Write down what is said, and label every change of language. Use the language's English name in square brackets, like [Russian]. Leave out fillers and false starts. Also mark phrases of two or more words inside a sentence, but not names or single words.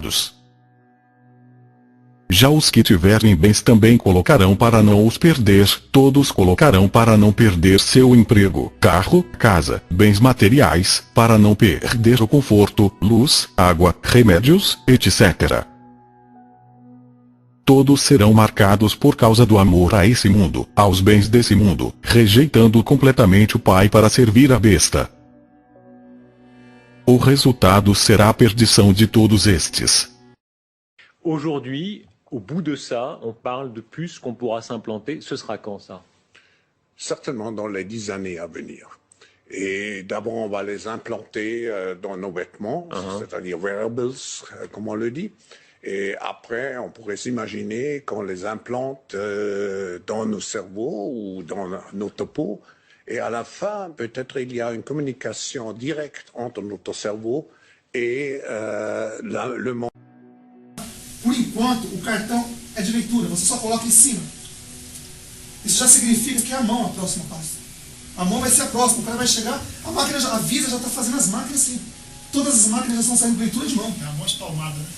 [Portuguese] Já os que tiverem bens também colocarão para não os perder, todos colocarão para não perder seu emprego, carro, casa, bens materiais, para não perder o conforto, luz, água, remédios, etc. Todos serão marcados por causa do amor a esse mundo, aos bens desse mundo, rejeitando completamente o Pai para servir a besta. O resultado será a perdição de todos estes. [French] Aujourd'hui, au bout de ça, on parle de puces qu'on pourra s'implanter. Ce sera quand ça? Certainement dans les 10 années à venir. Et d'abord, on va les implanter dans nos vêtements, c'est-à-dire wearables, comme on le dit. Et après, on pourrait s'imaginer qu'on les implante dans nos cerveaux ou dans notre peau. Et à la fin, peut-être il y a une communication directe entre notre cerveau et le monde. [Portuguese] Por enquanto, o cartão é de leitura, você só coloca em cima. Isso já significa que é a mão a próxima passo. A mão vai ser a próxima, o cara vai chegar, a máquina, a Visa já está fazendo as máquinas assim. Todas as máquinas já estão saindo com leitura de mão. É a mão espalmada, né?